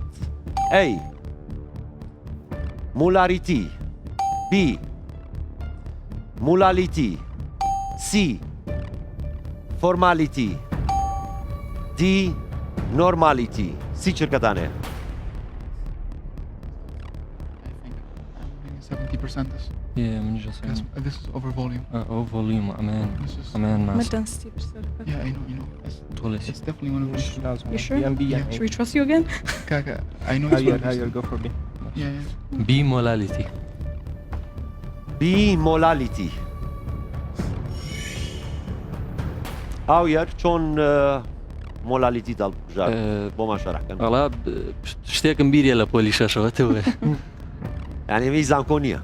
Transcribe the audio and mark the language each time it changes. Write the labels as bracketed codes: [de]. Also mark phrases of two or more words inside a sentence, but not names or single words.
[en] A molarity, B molality, C formality, D normality. [ckb] سی چرکەتانەیە؟ 70%. [en] Yeah, من just This is over volume. Oh, volume. Aman, mass. Yeah, I know. It's definitely one of those. You sure? Should we trust you again? Kaka, I know how you go for B. Yeah. Bimolality. بیمۆلالیتی. [ckb] ئاویەر چۆن مۆلالیتی دەڵبژار بۆمان شەرحکەن؟ وەڵا شتێکم بیریە لە پۆلی شەشەوەتەوە. یانێمی زانکۆ نییە؟